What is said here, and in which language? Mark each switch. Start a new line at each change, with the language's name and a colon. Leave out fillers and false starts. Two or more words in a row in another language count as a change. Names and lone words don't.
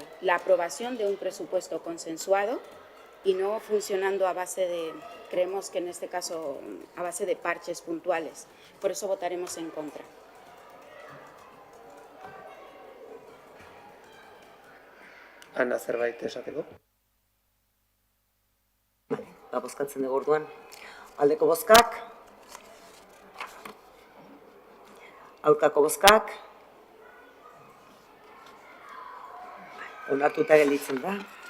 Spanish: La aprobación de un presupuesto consensuado y no funcionando a base de, creemos que en este caso, a base de parches puntuales. Por eso votaremos en contra.
Basque: Ana, zerbait esateko? Bozkatzen dugu orduan. Aldeko bozkak, aurkako bozkak, onartuta gelditzen da.